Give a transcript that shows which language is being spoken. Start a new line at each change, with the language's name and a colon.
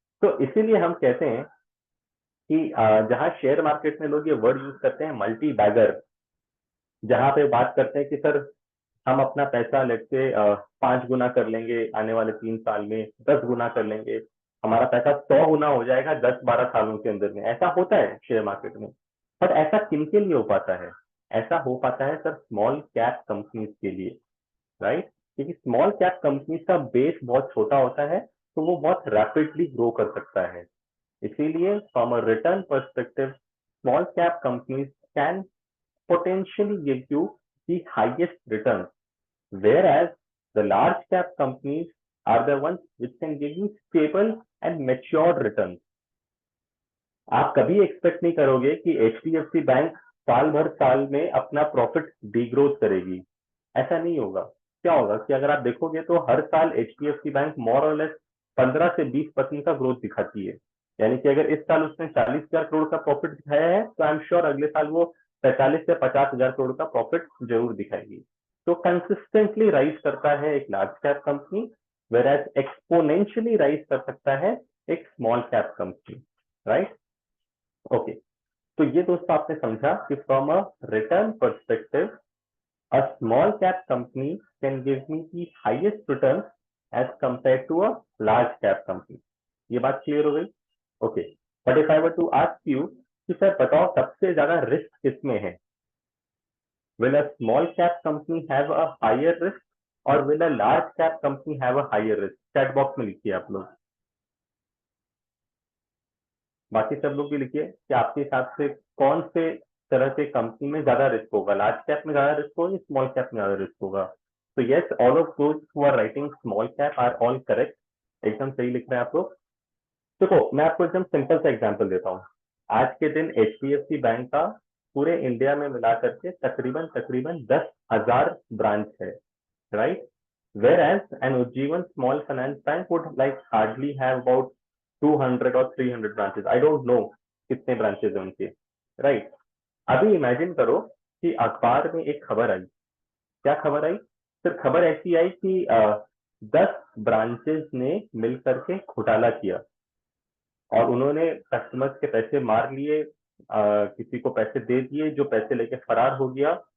Hindi: तो इसीलिए हम कहते हैं कि जहां शेयर मार्केट में लोग ये वर्ड यूज करते हैं मल्टी बैगर, जहां पे बात करते हैं कि सर हम अपना पैसा लेट से 5 गुना कर लेंगे आने वाले 3 साल में, 10 गुना कर लेंगे, हमारा पैसा 100 गुना हो जाएगा 10-12 सालों के अंदर में। ऐसा होता है शेयर मार्केट में, बट ऐसा किन के लिए हो पाता है? ऐसा हो पाता है सर स्मॉल कैप कंपनीज के लिए, राइट। क्योंकि स्मॉल कैप कंपनीज का बेस बहुत छोटा होता है, तो वो बहुत रैपिडली ग्रो कर सकता है।
English: इसीलिए from a return perspective, small cap companies can potentially give you the highest returns, whereas the large cap companies are the ones which can give you stable and matured returns.
Hindi: आप कभी expect नहीं करोगे कि HDFC bank साल भर साल में अपना प्रॉफिट डीग्रोथ करेगी, ऐसा नहीं होगा। क्या होगा कि अगर आप देखोगे तो हर साल HDFC बैंक मोर और लेस 15 से 20% का ग्रोथ दिखाती है। यानी कि अगर इस साल उसने 40,000 करोड़ का प्रॉफिट दिखाया है, तो आई एम श्योर अगले साल वो 45 से 50,000 करोड़ का प्रॉफिट जरूर दिखाएगी। तो कंसिस्टेंटली राइज करता है एक large cap company, where as exponentially rise कर सकता है एक small cap company, right. Okay, तो ये दोस्तों आपने समझा कि
English: From a return perspective a small cap company can give me the highest return as compared to a large cap company.
Hindi: ये बात क्लियर हो गई?
English: okay, but if I were to ask you
Hindi: कि सर बताओ सबसे ज्यादा risk किसमें है?
English: Will a small cap company have a higher risk or will a large cap company have a higher risk?
Hindi: Chat box में लिखिए आप लोग, बाकी सब लोग भी लिखिए कि आपके हिसाब से कौन से तरह के कंपनी में ज्यादा रिस्क होगा, लार्ज कैप में ज्यादा रिस्क होगा या स्मॉल कैप में ज्यादा रिस्क होगा?
English: तो yes, all of those who are writing small cap are all correct,
Hindi: एकदम सही लिख रहे हैं आप लोग। देखो मैं आपको एकदम सिंपल सा एग्जांपल देता हूँ। आज के दिन HDFC बैंक का पूरे इंडिया में मिला करके तकरीबन तकरीबन 10,000 ब्रांच है, right.
English: Whereas an Ujjivan small finance bank would like hardly have about 200 or 300 branches. I don't know
Hindi: कितने ब्रांचेस हैं उनके, राइट। अभी इमेजिन करो कि अखबार में एक खबर आई। क्या खबर आई? फिर खबर ऐसी आई कि 10 ब्रांचेस ने मिलकर के घोटाला किया और उन्होंने कस्टमर्स के पैसे मार लिए, किसी को पैसे दे दिए, जो पैसे लेके फरार हो गया।